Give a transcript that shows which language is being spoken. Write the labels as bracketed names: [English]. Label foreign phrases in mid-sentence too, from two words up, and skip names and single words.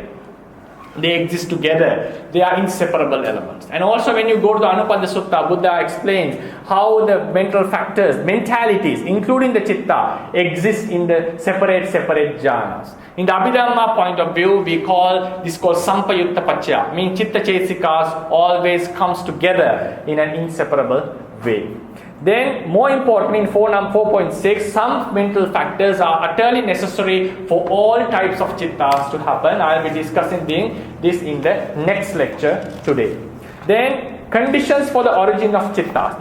[English] They exist together. They are inseparable elements. And also when you go to the Anupada Sutta, Buddha explains how the mental factors, mentalities, including the chitta, exist in the separate jhanas. In the Abhidhamma point of view, we call this called [Pali] Sampayutta Paccaya, [English] meaning chitta chesikas always comes together in an inseparable way. Then, more importantly, in 4.6, some mental factors are utterly necessary for all types of chittas to happen. I will be discussing this in the next lecture today. Then, conditions for the origin of chittas.